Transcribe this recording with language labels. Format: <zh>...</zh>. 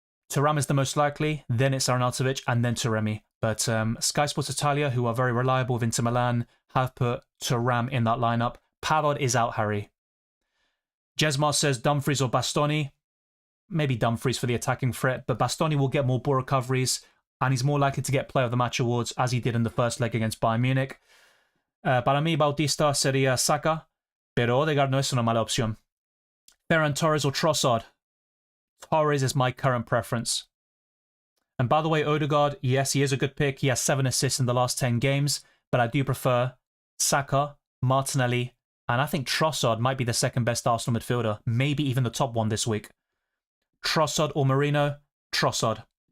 <en>Thuram is the most likely, then it's Arnautovic, and then Taremi. But Sky Sports Italia, who are very reliable with Inter Milan, have put Thuram in that lineup. Pavard is out, Harry. Jesmar says Dumfries or Bastoni. Maybe Dumfries for the attacking threat, but Bastoni will get more ball recoveries, and he's more likely to get Player of the Match awards, as he did in the first leg against Bayern Munich.</en> <es>Para mí, Bautista sería Saka, pero Odegaard no es una mala opción.</es> <en>Ferran Torres or Trossard? Torres is my current preference. And by the way, Odegaard, yes, he is a good pick. He has 7 assists in the last 10 games, but I do prefer Saka, Martinelli, and I think Trossard might be the second best Arsenal midfielder, maybe even the top one this week. Trossard or Marino? Trossard.</en>